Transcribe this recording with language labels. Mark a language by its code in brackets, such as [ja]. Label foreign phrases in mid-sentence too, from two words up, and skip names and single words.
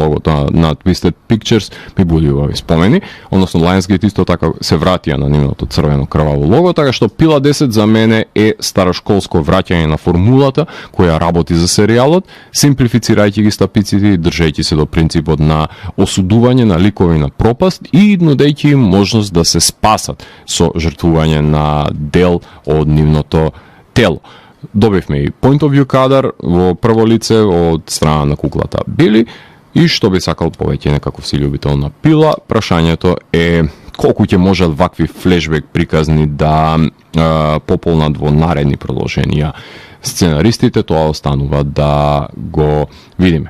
[mk] логото на Twisted Pictures ми буди убави спомени, односно Lionsgate исто така се вратија на нивното црвено крваво лого, така што Пила 10 за мене е старошколско враќање на формулата која работи за серијалот, симплифицирајќи ги стапиците и држејќи се до принципот на осудување на ликови на пропаст и нудејќи им можност да се спасат со жртвување на дел од нивното тело. Добивме и [en] point of view [mk] кадар во прво лице од страна на куклата Били и што би сакал повеќе некаков си љубител на Пила, прашањето е колку ќе можат вакви флешбек приказни да пополнат во наредни продолженија сценаристите, тоа останува да го видиме.